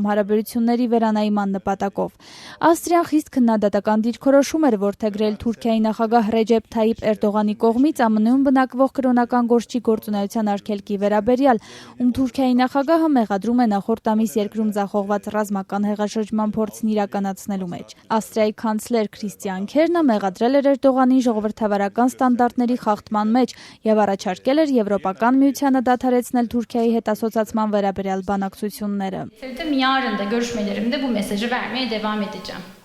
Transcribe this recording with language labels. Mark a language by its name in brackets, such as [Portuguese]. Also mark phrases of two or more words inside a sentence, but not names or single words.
[Armenian] հարաբերությունների վերանայման նպատակով։ Ավստրիան խիստ քննադատական դիրքորոշում էր որդեգրել Թուրքիայի նախագահ Ռեջեփ Թայիփ Էրդողանի կողմից ԱՄՆ-ում բնակվող կրոնական գործչի գործունեության արգելքի վերաբերյալ, ում Թուրքիայի նախագահը մեղադրում է նախորդ ամիս երկրում ձախողված ռազմական հեղաշրջման փորձն իրականացնելու մեջ։ Ավստրիայի կանցլեր Քրիստիան Քերնը մեղադրել էր Էրդողանին ժողովրդավարական ստանդարտների խախտման մեջ եւ առաջարկել էր Եվրոպական միությանը դադարեցնել Թուրքիայի հետ ասոցացման վերաբերյալ բանակցությունները։ [Turkish] yarın da görüşmelerimde bu mesajı vermeye devam edeceğim.